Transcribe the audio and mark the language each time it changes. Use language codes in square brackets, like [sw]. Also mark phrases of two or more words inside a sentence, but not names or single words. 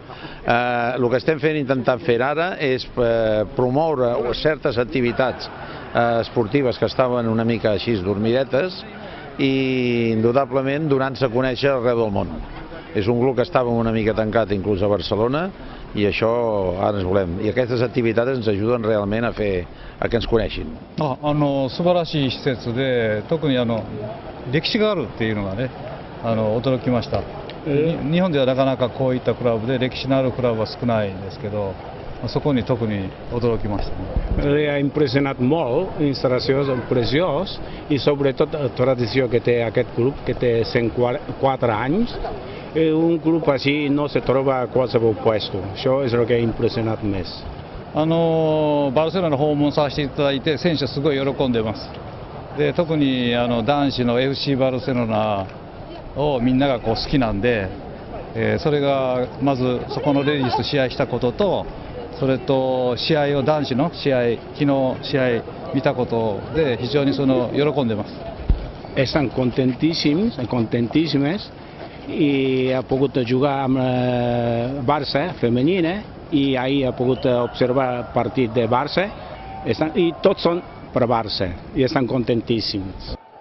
[ca] El que estem intentant fer ara és promoure certes activitats esportives que estaven una mica així dormidetes i indudablement donant-se a conèixer arreu del món. És un club que estava una mica tancat inclús a Barcelona i això ara ens volem. I aquestes activitats ens ajuden realment a que ens coneixin. [ja] 素晴らしい施設で、特に歴史があるっていうのがね、驚きました。日本ではなかなかこういったクラブで歴史のあるクラブは少ないんですけど、そこに特に驚きましたね。 [ca] Ha impressionat molt, instal·lacions preciós i sobretot la tradició que té aquest club, que té 104 anys. Un club així no se troba a qualsevol puesto. Això és el que ha impressionat més. [ja] バルセロナ訪問させていただいて、選手はすごい喜んでます。で、特に男子の FC バルセロナをみんなが好きなんで、それがまずそこのレディースと試合したことと、それと男子の試合、昨日試合見たことで非常に喜んでます。 [ca] Estan contentíssimes i ha pogut jugar amb Barça femenina i ahir ha pogut observar el partit de Barça i tots són per Barça i estan contentíssims.